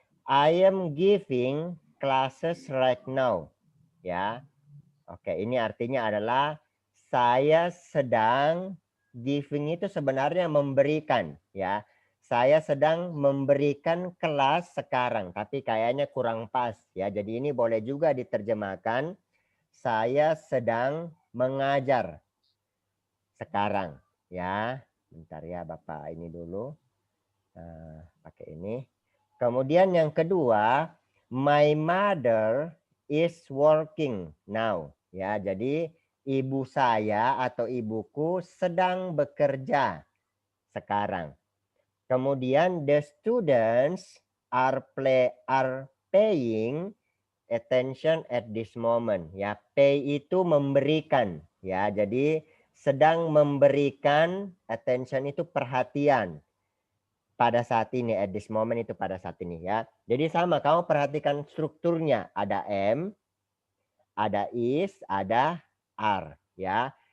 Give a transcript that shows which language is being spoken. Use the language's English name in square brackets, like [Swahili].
[English] I am giving classes right now. [Indonesian] Ya. Oke, ini artinya adalah saya sedang, giving itu sebenarnya memberikan ya. Saya sedang memberikan kelas sekarang, tapi kayaknya kurang pas ya. Jadi ini boleh juga diterjemahkan saya sedang mengajar sekarang ya. Bentar ya Bapak ini dulu. Pakai ini. Kemudian yang kedua, [English] my mother is working now. [Indonesian] Ya, jadi ibu saya atau ibuku sedang bekerja sekarang. Kemudian [English] the students are paying attention at this moment. [Indonesian] Ya, pay itu memberikan. Ya, jadi sedang memberikan attention itu perhatian pada saat ini, [English] at this moment [Indonesian] itu pada saat ini ya. Jadi sama, kamu perhatikan strukturnya. Ada M, ada is, ada are ya.